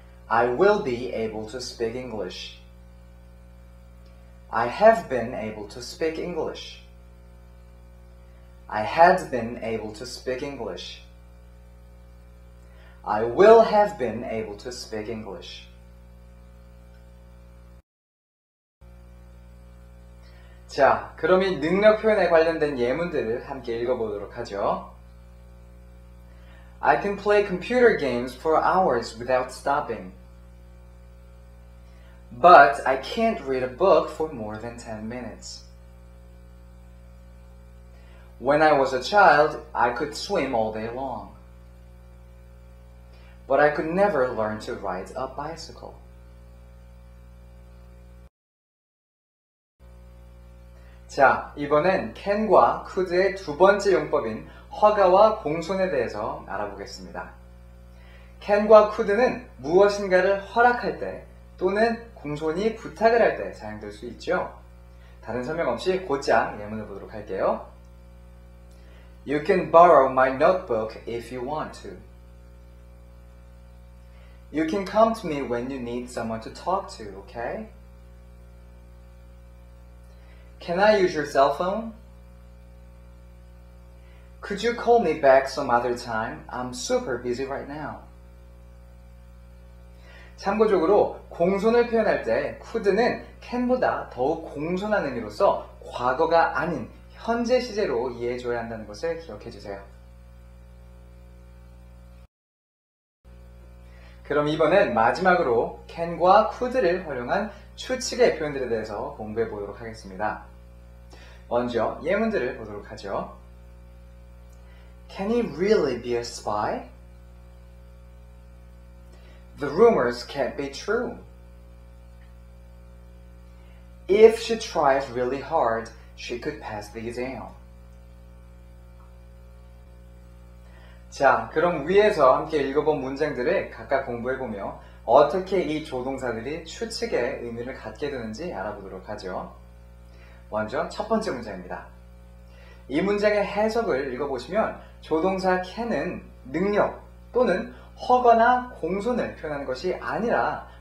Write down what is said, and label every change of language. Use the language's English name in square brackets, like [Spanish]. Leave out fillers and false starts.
[English] I will be able to speak English. I have been able to speak English. I had been able to speak English. I will have been able to speak English. [Korean] 자, 그럼 이 능력 표현에 관련된 예문들을 함께 읽어보도록 하죠. [English] I can play computer games for hours without stopping. But I can't read a book for more than 10 minutes. When I was a child, I could swim all day long. But I could never learn to ride a bicycle. [Korean] 자, 이번엔 can과 could의 두 번째 용법인 허가와 공손에 대해서 알아보겠습니다. can과 could는 무엇인가를 허락할 때 또는 공손히 부탁을 할 때 사용될 수 있죠. 다른 설명 없이 곧장 예문을 보도록 할게요. [English] You can borrow my notebook if you want to. You can come to me when you need someone to talk to, okay? Can I use your cell phone? Could you call me back some other time? I'm super busy right now. [Korean] 참고적으로 공손을 표현할 때 could는 can보다 더욱 공손한 의미로서 과거가 아닌 현재 시제로 이해해줘야 한다는 것을 기억해주세요. 그럼 이번엔 마지막으로 can과 could를 활용한 추측의 표현들에 대해서 공부해 보도록 하겠습니다. 먼저 예문들을 보도록 하죠. [English] Can he really be a spy? The rumors can't be true. If she tries really hard, she could pass the exam. [Korean] 자, 그럼 위에서 함께 읽어본 문장들을 각각 공부해보며 어떻게 이 조동사들이 추측의 의미를 갖게 되는지 알아보도록 하죠. 먼저 첫 번째 문장입니다. 이 문장의 해석을 읽어보시면 조동사 can은 능력 또는 허거나 공손을 표현하는 것이 아니라